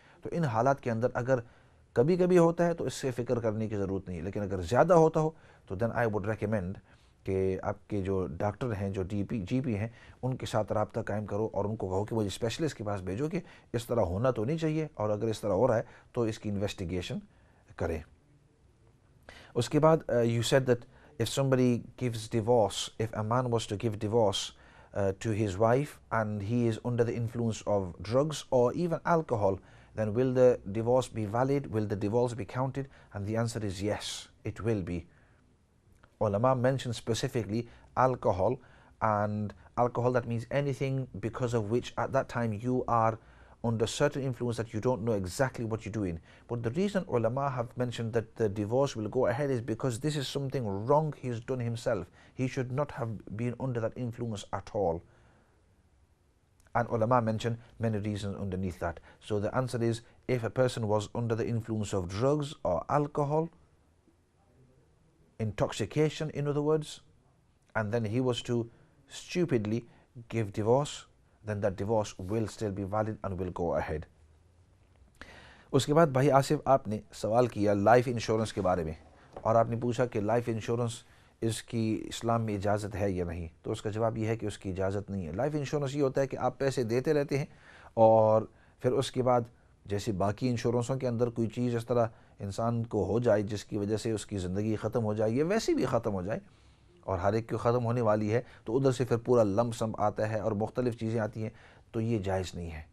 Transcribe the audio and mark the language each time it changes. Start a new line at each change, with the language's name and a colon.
Urdu: تو ان حالات کے اندر اگر کبھی کبھی ہوتا ہے تو اس سے فکر کرنے کی ضرورت نہیں ہے، لیکن اگر زیادہ ہوتا ہو تو دین
English: I would recommend
Urdu: کہ آپ کے جو ڈاکٹر ہیں، جو جی پی ہیں، ان کے ساتھ رابطہ قائم کرو اور ان کو کہو کہ وہ اسپیشلسٹ کے پاس بھیجو کہ اس طرح ہونا تو نہیں چاہیے، اور اگر اس طرح ہو رہا ہے تو اس کی انویسٹیگیشن کریں. اس کے بعد
English: You said that if somebody gives divorce, if a man was to give divorce to his wife and he is under the influence of drugs or even alcohol, then will the divorce be valid? Will the divorce be counted? And the answer is yes, it will be. Ulama mentioned specifically alcohol, and alcohol, that means anything because of which at that time you are under certain influence that you don't know exactly what you're doing. But the reason ulama have mentioned that the divorce will go ahead is because this is something wrong he's done himself. He should not have been under that influence at all. And ulama mention many reasons underneath that. So the answer is, if a person was under the influence of drugs or alcohol, intoxication in other words, and then he was to stupidly give divorce, then that divorce will still be valid and will go ahead.
Urdu: اس کے بعد بھائی آصف آپ نے سوال کیا life insurance کے بارے میں، اور آپ نے پوچھا کہ لائف انشورنس اس کی اسلام میں اجازت ہے یا نہیں. تو اس کا جواب یہ ہے کہ اس کی اجازت نہیں ہے. لائف انشورنس یہ ہوتا ہے کہ آپ پیسے دیتے رہتے ہیں اور پھر اس کے بعد جیسے باقی انشورنسوں کے اندر کوئی چیز اس طرح انسان کو ہو جائے جس کی وجہ سے اس کی زندگی ختم ہو جائے، یہ ویسے بھی ختم ہو جائے اور ہر ایک کی ختم ہونے والی ہے، تو ادھر سے پھر پورا لم سم آتا ہے اور مختلف چیزیں آتی ہیں، تو یہ جائز نہیں ہے.